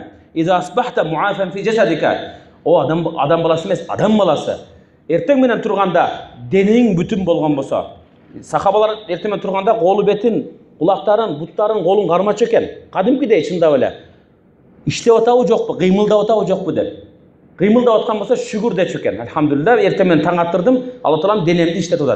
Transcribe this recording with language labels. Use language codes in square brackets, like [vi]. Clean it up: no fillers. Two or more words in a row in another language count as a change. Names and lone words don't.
[ar] إذا أصبحت معافى في جسدك. [ky] O adam balası emес, adam balası. Эртең менен турганда денең бүтүн болгон болсо, сахабалар эртең менен турганда колу бетин, кулактарын, буттарын, колун кармачу экен. Кадимкидей чындап эле. Иштеп атабы жокпу, кыймылдап атабы жокпу деп. Кыймылдап аткан болсо шүгүр дечү экен. Алхамдулилlah, эртең менен таң аттырдым, Алла Таалам денемди иштетип атат.